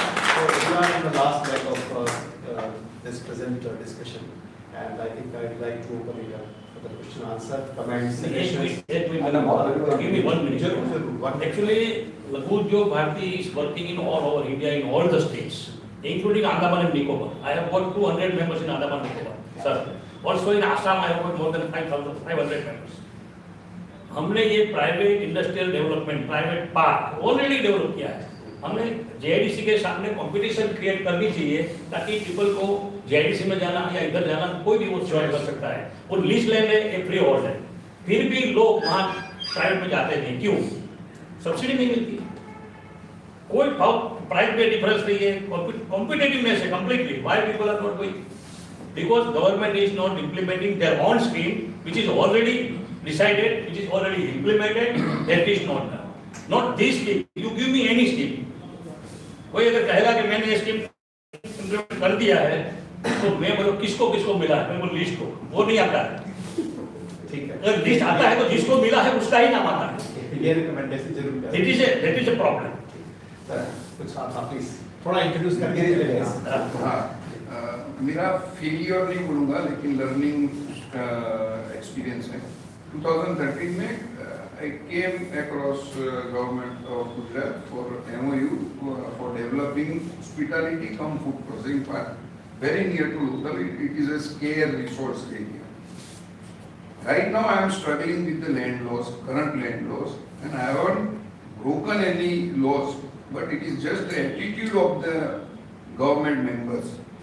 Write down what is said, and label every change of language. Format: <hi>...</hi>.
<en>So we are in the last leg of this present discussion, and I think I'd like to open it up for the question answer, comments, suggestions. Give me 1 minute. One Actually, Lagudyo Bharti is working in all over India, in all the states, including Andaman and Nicobar. I have got 200 members in Andaman and Nicobar, sir. Also in Assam, I have got more than 500 members.</en> <hi>हमने ये private industrial development, private park already develop किया है. हमने जेआईडीसी के सामने competition create करनी चाहिए ताकि पीपल को जेआईडीसी में जाना या इधर जाना कोई भी वो चॉइस कर सकता है. वो लीज लैंड है, ये फ्री होल्ड है. फिर भी लोग वहाँ प्राइवेट में जाते नहीं. क्यों? सब्सिडी नहीं मिलती. कोई प्राइस में डिफरेंस नहीं है. कॉम्पिटिटिवनेस है completely.</hi> <en>Why people are not going? Because government is not implementing their own scheme, which is already decided, which is already implemented. That is not done. Not this scheme. You give me any scheme.</en> <hi>कोई अगर कहेगा कि मैंने ये scheme implement कर दिया है, तो मैं बोलो किसको किसको मिला है, मैं बोलो लिस्ट को. वो नहीं आता है. ठीक है. अगर लिस्ट आता है तो जिसको मिला है उसका ही नाम आता है. ये रिकमेंडेशन जरूर करें.</hi> <en>That is a problem.</en> <hi>कुछ आप प्लीज थोड़ा इंट्रोड्यूस करके. हाँ, मेरा फेलियर नहीं बोलूँगा लेकिन लर्निंग एक्सपीरियंस है.</hi> <en>2013 में I came across government of Gujarat for MOU for developing hospitality cum food processing park very near to local. It is a scarce resource area. Right now I am struggling with the land laws, current land laws, and I haven't broken any laws, but it is just the attitude of the government members.</en>